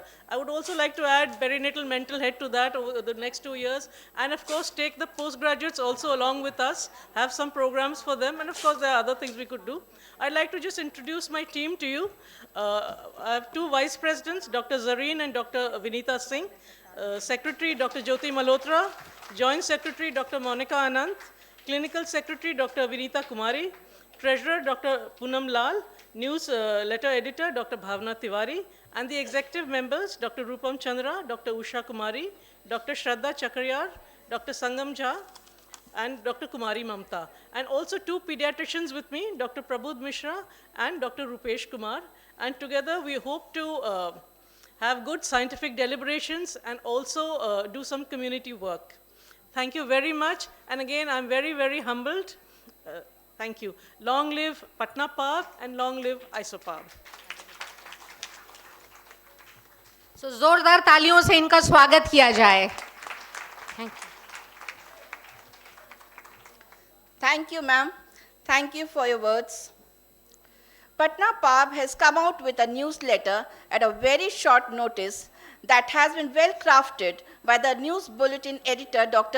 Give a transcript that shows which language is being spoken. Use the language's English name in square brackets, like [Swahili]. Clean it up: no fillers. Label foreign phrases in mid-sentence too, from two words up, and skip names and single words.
[English] I would also like to add perinatal mental health to that over the next 2 years. And of course, take the postgraduates also along with us, have some programs for them. And of course, there are other things we could do. I'd like to just introduce my team to you. I have 2 vice presidents, Dr. Zareen and Dr. Vinita Singh. Secretary, Dr. Jyoti Malhotra. Joint Secretary, Dr. Monica Anand. Clinical Secretary, Dr. Vinita Kumari. Treasurer Dr. Poonam Lal, News Letter Editor Dr. Bhavna Tiwari, and the executive members Dr. Rupam Chandra, Dr. Usha Kumari, Dr. Shraddha Chakriyar, Dr. Sangam Jha, and Dr. Kumari Mamta. And also two pediatricians with me, Dr. Prabodh Mishra and Dr. Rupesh Kumar. And together we hope to have good scientific deliberations and also do some community work. Thank you very much. And again, I'm very, very humbled. Thank you. Long live Patna Parb and long live ISOPARB. [Hindi] So जोरदार तालियों से इनका स्वागत किया जाए. [English] Thank you. Thank you, ma'am. Thank you for your words. Patna Parb has come out with a newsletter at a very short notice that has been well crafted by the news bulletin editor, Dr.